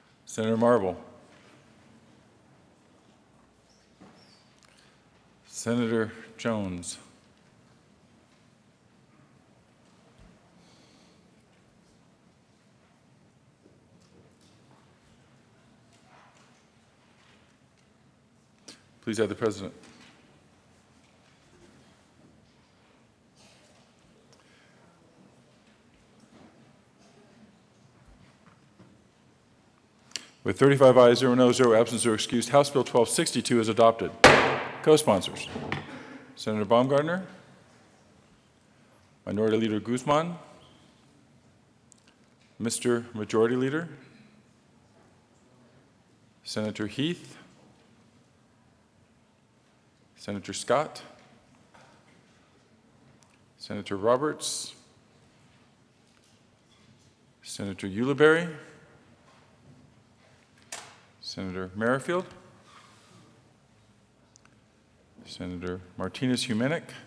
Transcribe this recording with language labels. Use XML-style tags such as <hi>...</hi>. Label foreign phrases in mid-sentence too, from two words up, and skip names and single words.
<en>Senator Marble. Senator Jones. Please have the president. With 35 ayes, 0 noes, 0 absent, 0 excused, House Bill 1262 is adopted. Co-sponsors: Senator Baumgartner, Minority Leader Guzman, Mr. Majority Leader, Senator Heath, Senator Scott, Senator Roberts, Senator Ulibarri, Senator Merrifield, Senator Martinez-Humenick,</en>